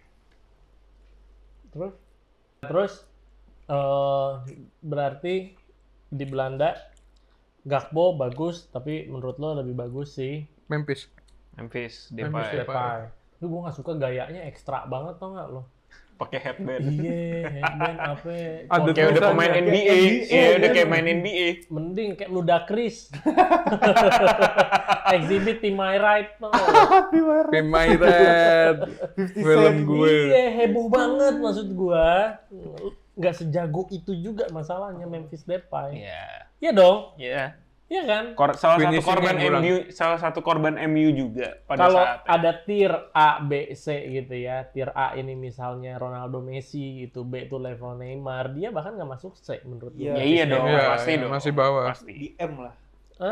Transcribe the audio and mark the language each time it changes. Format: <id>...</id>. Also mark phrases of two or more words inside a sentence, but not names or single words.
<id>Terus berarti di Belanda Gakpo bagus, tapi menurut lo lebih bagus sih Memphis. Memphis Memphis Depay. Depay. Tapi gue nggak suka gayanya ekstra banget tau nggak lo? Pakai headband. Iya, headband apa? Ada Kayak udah tulisannya. pemain NBA. Iya, udah kayak main NBA. Mending kayak Ludacris.</id> <en>Exhibit in my right.</en> <id>Pemain film gue. Iya, heboh banget maksud gua. Nggak sejago itu juga masalahnya Memphis Depay. Iya. Iya dong, Iya. iya kan? Salah satu korban MU juga pada Kalau saat ada tier A, B, C gitu ya. Tier A ini misalnya Ronaldo, Messi gitu. B itu level Neymar. Dia bahkan nggak masuk C menurut Iya. gua. Ya iya dong, Iya, pasti iya, dong. masih bawah. Pasti. Di M lah. Hah?</id>